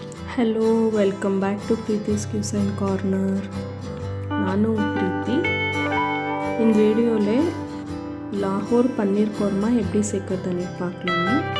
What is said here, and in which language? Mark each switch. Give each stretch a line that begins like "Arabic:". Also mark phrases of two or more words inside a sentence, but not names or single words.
English: Hello, welcome back to Preethi's Cuisine Corner.
Kannada: ನಾನು ಪ್ರೀತಿ.
Tamil: இந்த வீடியோவில் லாகோர் பன்னீர் கோர்மா எப்படி செய்கிறதுன்னு பார்க்கலாங்க.